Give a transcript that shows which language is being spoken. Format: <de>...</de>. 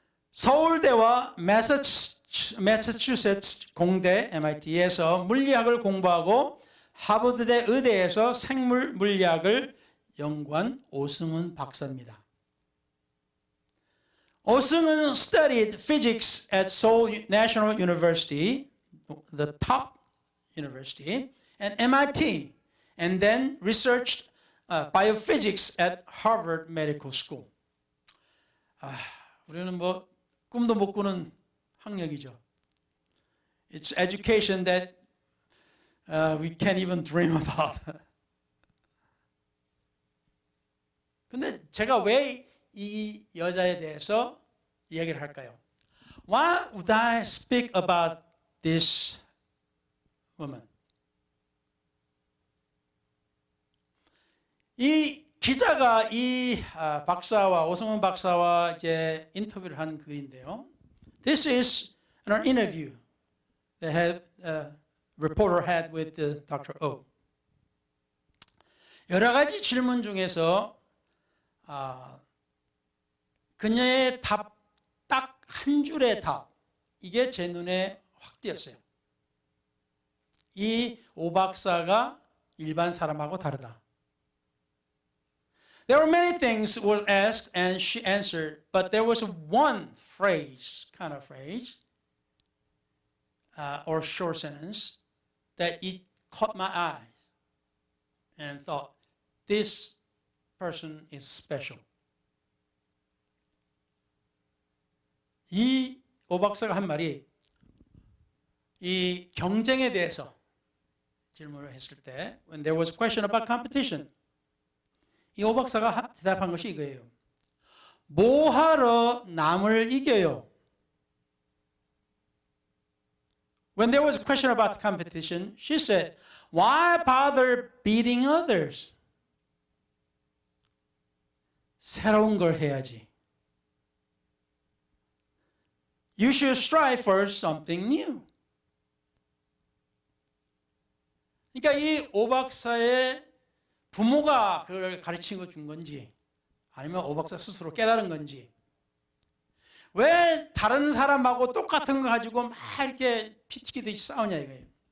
<ko>서울대와 매사추세츠 공대 MIT에서 물리학을 공부하고 하버드대 의대에서 생물 물리학을 연구한 오승은 박사입니다.</ko> <en>오승은 studied physics at Seoul National University, the top university, and MIT, and then researched biophysics at Harvard Medical School.</en> <ko>우리는 뭐 꿈도 못 꾸는 학력이죠.</ko> <en>It's education that we can't even dream about.</en> <ko>근데 제가 왜 이 여자에 대해서 이야기를 할까요?</ko> <en>Why would I speak about this woman?</en> <ko>이 기자가 이 박사와 오승은 박사와 이제 인터뷰를 한 글인데요.</ko> <en>This is an interview that reporter had with Dr. O.</en> <ko>여러 가지 질문 중에서 그녀의 답, 딱 한 줄의 답, 이게 제 눈에 확 띄었어요. 이 오 박사가 일반 사람하고 다르다.</ko> <en>There were many things were asked and she answered, but there was one phrase, kind of phrase, or short sentence that it caught my eye and thought, this person is special.</en> <ko>이 오 박사가 한 말이 이 경쟁에 대해서 질문을 했을 때,</ko> <en>when there was a question about competition,</en> <ko>이 오 박사가 대답한 것이 이거예요. 뭐하러 남을 이겨요?</ko> <en>When there was a question about competition, she said, why bother beating others?</en> <ko>새로운 걸 해야지.</ko> <en>You should strive for something new.</en> <ko>그러니까 이 오 박사의 부모가 그걸 가르친 거 준 건지 아니면 오 박사 스스로 깨달은 건지 왜 다른 사람하고 똑같은 거 가지고 막 이렇게 피튀기듯이 싸우냐 이거예요.</ko>